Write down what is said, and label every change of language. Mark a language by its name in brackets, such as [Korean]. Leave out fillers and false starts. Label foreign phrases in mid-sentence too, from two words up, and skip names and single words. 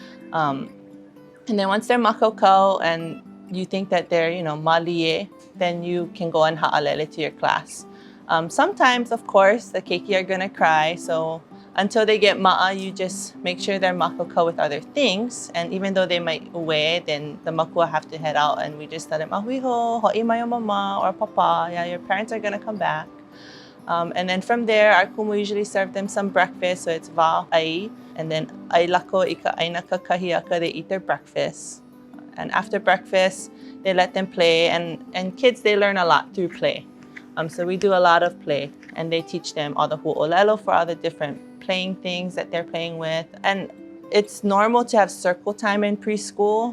[English] And then once they're makokau and you think that they're, malie, then you can go and ha'alele to your class. Sometimes, of course, the keiki are gonna cry, so until they get ma'a, you just make sure they're makokau with other things. And even though they might ue, then the makua have to head out, and we just tell them, [Hawaiian] ahuiho, ho'i mai o mama or papa, [English] yeah, your parents are gonna come back. And then from there, our kumu usually serve them some breakfast, so it's wa'ai, and then [Hawaiian] ai lako i ka aina kakahiaka, [English] they eat their breakfast. And after breakfast, they let them play, and kids, they learn a lot through play. So we do a lot of play, and they teach them all the ho'olelo for all the different playing things that they're playing with. And it's normal to have circle time in preschool.